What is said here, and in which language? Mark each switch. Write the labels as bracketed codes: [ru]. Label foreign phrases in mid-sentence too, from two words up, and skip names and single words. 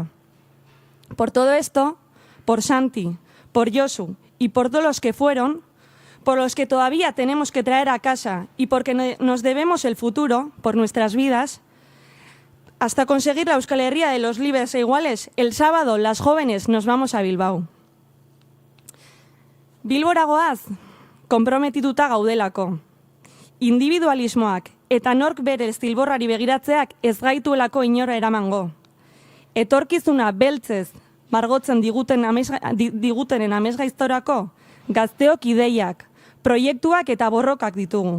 [es] Por todo esto, por Santi, por Josu y por todos los que fueron, por los que todavía tenemos que traer a casa y porque nos debemos el futuro, por nuestras vidas, hasta conseguir la Euskal Herria de los libres e iguales, el sábado las jóvenes nos vamos a Bilbao. [eu] Bilbora goaz, konprometituta gaudelako. Individualismoak eta nork bere zilborrari begiratzeak ez gaituelako inora eramango. Etorkizuna beltzez margotzen digutenen amesgaiztorako gazteok ideiak, proiektuak eta borrokak ditugu.